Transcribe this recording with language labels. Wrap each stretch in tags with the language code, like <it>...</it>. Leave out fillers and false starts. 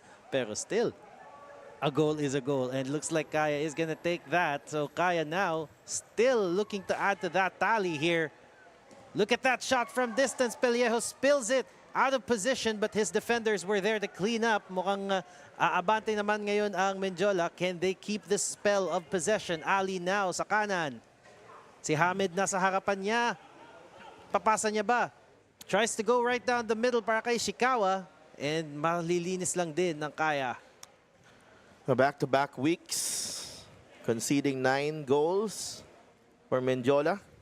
<en>Pero still, a goal is a goal. And looks like Kaya is going to take that. So Kaya now still looking to add to that tally here. Look at that shot from distance. Pellejo spills it out of position, but his defenders were there to clean up.</en> <tl>Mukhang aabante naman ngayon ang Mendiola.</tl> <en>Can they keep this spell of possession?</en> <tl>Ali now sa kanan. Si Hamed nasa harapan niya. Papasa niya ba?</tl> <en>Tries to go right down the middle</en> <tl>para kay</tl> <en>Shikawa. And</en> <tl>malilinis lang din ng</tl> <en>Kaya. Back-to-back weeks, conceding 9 goals for Mendiola.</en>